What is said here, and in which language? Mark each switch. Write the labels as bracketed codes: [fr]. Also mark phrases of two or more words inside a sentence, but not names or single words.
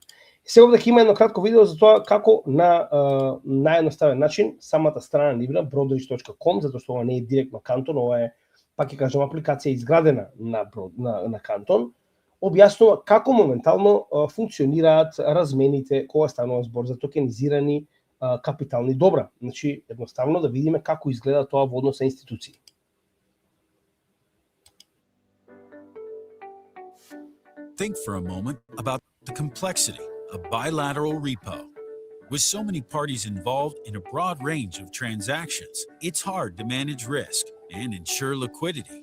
[mk] Сега овде има едно кратко видео за тоа како на наједноставен начин самата страна нивна broadridge.com, затоа што ова не е директно Кантон, ова е, пак ќе кажам, апликација изградена на Кантон, објаснува како моментално функционираат размените кога станува збор за токенизирани капитални добра. Значи, едноставно да видиме како изгледа тоа во однос на институции. [en] Think for a moment about the complexity of bilateral repo. With so many parties involved in a broad range of transactions, it's hard to manage risk and ensure liquidity.